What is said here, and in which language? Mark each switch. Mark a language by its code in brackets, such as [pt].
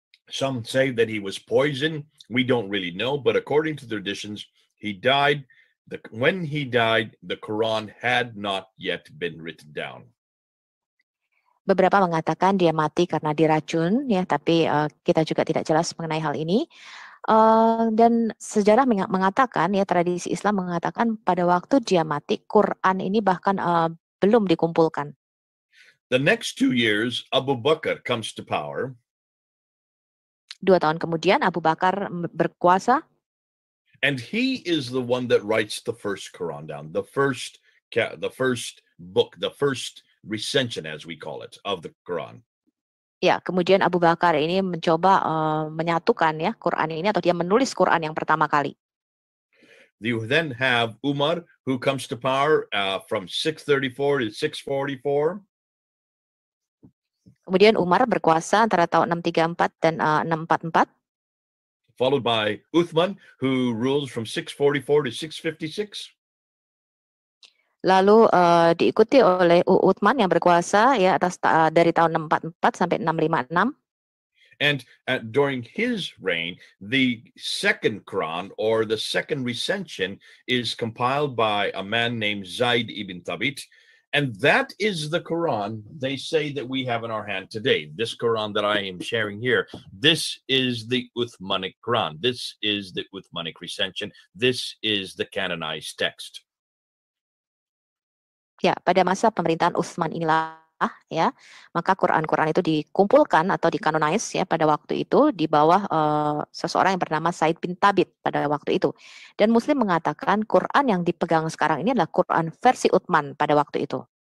[en] Some say that he was poisoned. We don't really know, but according to traditions, he died. When he died, the Quran had not yet been written down. [id] Beberapa mengatakan dia mati karena diracun, ya, tapi kita juga tidak jelas mengenai hal ini. Dan sejarah mengatakan, ya, tradisi Islam mengatakan pada waktu dia mati, Quran ini bahkan belum dikumpulkan. [en] The next 2 years, Abu Bakr comes to power. [id] 2 tahun kemudian Abu Bakar berkuasa. [en] And he is the one that writes the first Quran down, the first book, the first recension, as we call it, of the Quran. [id] Ya, kemudian Abu Bakar ini mencoba menyatukan ya Quran ini, atau dia menulis Quran yang pertama kali. [en] You then have Umar, who comes to power from 634 to 644. [id] Kemudian Umar berkuasa antara tahun 634 dan 644. [en] Followed by Uthman, who rules from 644 to 656. [id] Lalu diikuti oleh Uthman yang berkuasa ya atas dari tahun 644 sampai 656. [en] And during his reign, the second Quran, or the second recension, is compiled by a man named Zaid ibn Thabit. And that is the Quran they say that we have in our hand today. This Quran that I am sharing here, this is the Uthmanic Quran. This is the Uthmanic recension. This is the canonized text. [id] Ya, pada masa pemerintahan Utsman inilah ya, maka Quran-Quran itu dikumpulkan atau dikanonize ya pada waktu itu di bawah seseorang yang bernama Zaid bin Thabit pada waktu itu. Dan Muslim mengatakan Quran yang dipegang sekarang ini adalah Quran versi Utsman pada waktu itu.